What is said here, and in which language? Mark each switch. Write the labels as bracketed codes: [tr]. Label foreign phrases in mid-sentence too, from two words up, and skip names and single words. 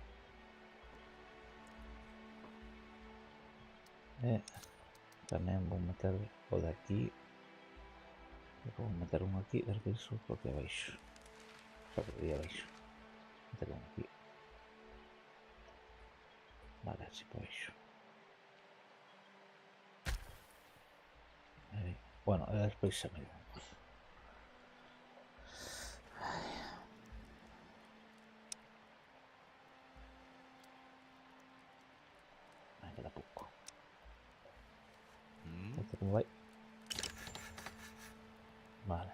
[gl] Tamén vou meter o de aquí. Vou meter un aquí, despois subo aquí abaixo. Só que aquí abaixo. Meter un aquí. Vale, así por baixo. [es] Bueno, después amigo. Me queda poco. ¿Cómo va? Vale.